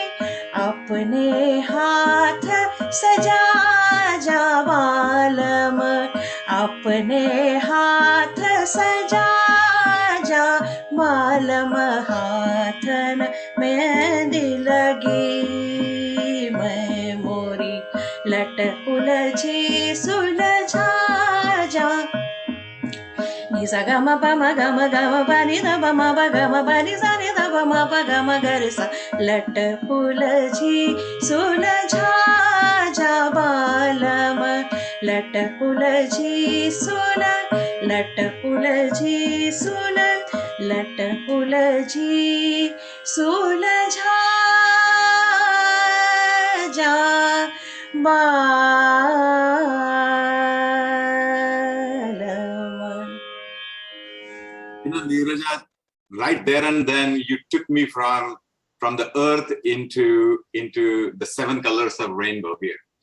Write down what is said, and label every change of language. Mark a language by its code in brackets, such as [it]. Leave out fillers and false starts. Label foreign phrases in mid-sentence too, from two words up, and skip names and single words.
[hi] अपने हाथ सजा जा बालम अपने हाथ सजा जा बालम हाथन मेहंदी लगी मैं मोरी लट उलझी सुलझा जा नि सा ग म प म ग म ग म प नि ध प म प ग म प नि सा नि ध प म प ग म ग रे सा लट उलझी सुलझा जा बालम लट उलझी सुल लट उलझी सुल लट उलझी सुलझा जा [en] Neeraja, right there and then you took me from the earth into the 7 colors of rainbow here.